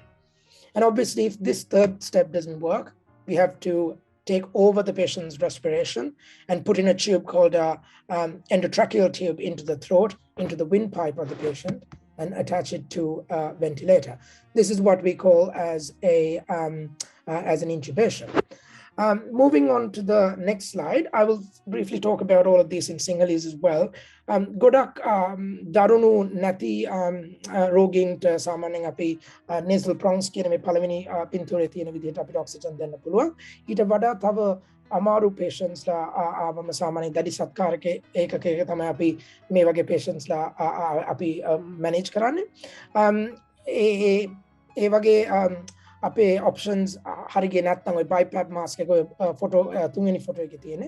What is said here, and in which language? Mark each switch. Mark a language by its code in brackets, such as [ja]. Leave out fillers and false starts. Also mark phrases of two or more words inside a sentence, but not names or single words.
[en] And obviously, if this third step doesn't work, we have to take over the patient's respiration and put in a tube called an endotracheal tube into the throat, into the windpipe of the patient, and attach it to a ventilator. This is what we call as an intubation. Moving on to the next slide, I will briefly talk about all of these in Sinhalese as well. [si] ගොඩක් දරුණු නැති රෝගීන් ට සාමාන්‍යයෙන් අපි [en] nasal prongs [si] කියන මේ පළවෙනි පින්තූරේ තියෙන විදිහට අපිට ඔක්සිජන් දෙන්න පුළුවන්. ඊට වඩා තව අමාරු patients ලා ආවම සාමාන්‍යයෙන් දැඩි සත්කාරක ඒකකයක තමයි අපි මේ වගේ patients ලා අපි manage කරන්නේ. ඒ වගේ අපේ options හරියගේ නැත්නම් ඔය [en] BiPAP mask [si] එක ඔය photo තුන්වෙනි photo එකේ තියෙන්නේ.